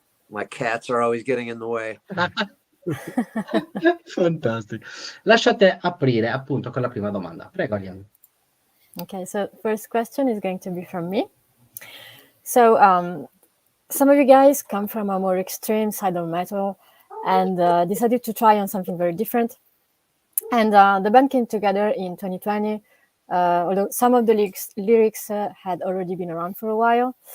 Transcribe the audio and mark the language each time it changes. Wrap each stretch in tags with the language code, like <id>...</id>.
<en>my cats are always getting in the way.</en> <it>Fantastico. Lasciate aprire appunto con la prima domanda. Prego, Arianna.</it> <en>Okay, so first question is going to be from me. So some of you guys come from a more extreme side of metal and decided to try on something very different. And the band came together in 2020, although some of the lyrics had already been around for a while.</en>